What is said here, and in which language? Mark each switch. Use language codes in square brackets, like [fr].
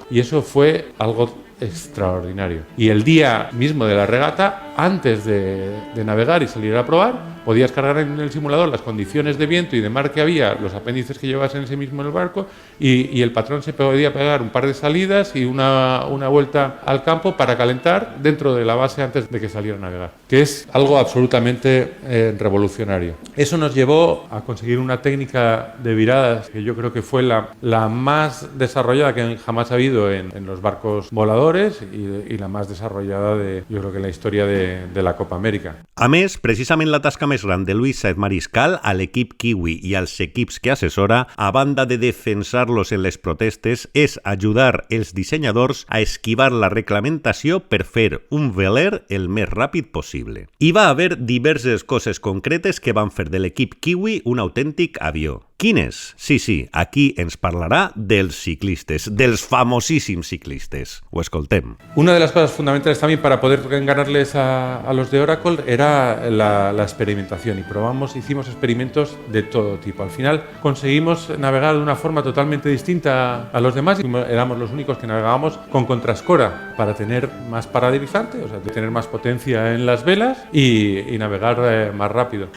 [es] Y eso fue algo extraordinario. Y el día mismo de la regata, antes de navegar y salir a probar, podías cargar en el simulador las condiciones de viento y de mar que había, los apéndices que llevas en ese mismo en el barco, y el patrón se podía pegar un par de salidas y una vuelta al campo para calentar dentro de la base antes de que saliera a navegar, que es algo absolutamente revolucionario. Eso nos llevó a conseguir una técnica de viradas que yo creo que fue la más desarrollada que jamás ha habido en los barcos voladores y la más desarrollada yo creo que en la historia de la Copa Amèrica. [ca] A més, precisament la tasca més gran de Luis Sáez Mariscal a l'equip kiwi i als equips que assessora, a banda de defensar-los en les protestes, és ajudar els dissenyadors a esquivar la reglamentació per fer un veler el més ràpid possible. Hi va haver diverses coses concretes que van fer de l'equip kiwi un autèntic avió. Quines? Sí, aquí ens parlarà dels ciclistes, dels famosíssims ciclistes. Ho escoltem. [es] Una de las cosas fundamentales también para poder ganarles a los de Oracle era la experimentación, y hicimos experimentos de todo tipo. Al final conseguimos navegar de una forma totalmente distinta a los demás, y éramos los únicos que navegábamos con contrascora para tener más paraderizante, o sea, tener más potencia en las velas y navegar más rápido.